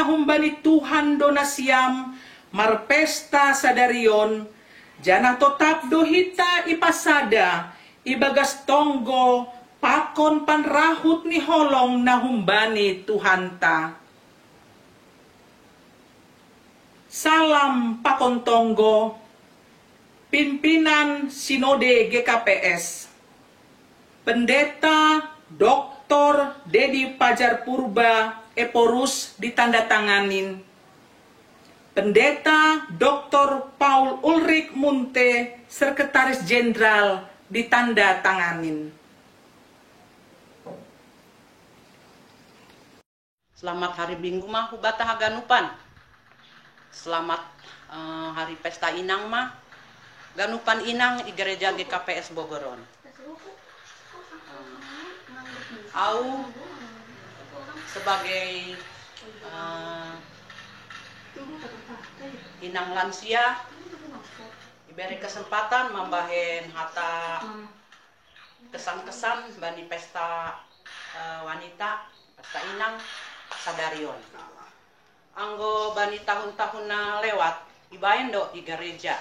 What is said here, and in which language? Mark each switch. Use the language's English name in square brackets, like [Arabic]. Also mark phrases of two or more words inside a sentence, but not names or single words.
[Batak Simalungun] humbani Tuhan donasiam marpesta sadarion janah totap dohita ipasada ibagas tonggo pakon panrahut ni holong na humbani Tuhan ta salam pakon tonggo pimpinan sinode GKPS pendeta Dr. Dedi Pajar Purba Eporus ditandatanganin pendeta Dr. Paul Ulrik Munte Sekretaris Jenderal ditandatanganin. [Indonesian] Selamat hari Minggu [Batak Simalungun] mah hubata haganupan. [Indonesian] Selamat hari pesta [Batak Simalungun] inang mah ganupan inang di gereja GKPS Bogoron. Au [Indonesian] sebagai inang lansia diberi kesempatan [Batak Simalungun] membahen hata kesan-kesan bani pesta wanita pesta inang sadarion anggo bani tahun-tahun na lewat ibaen do di gereja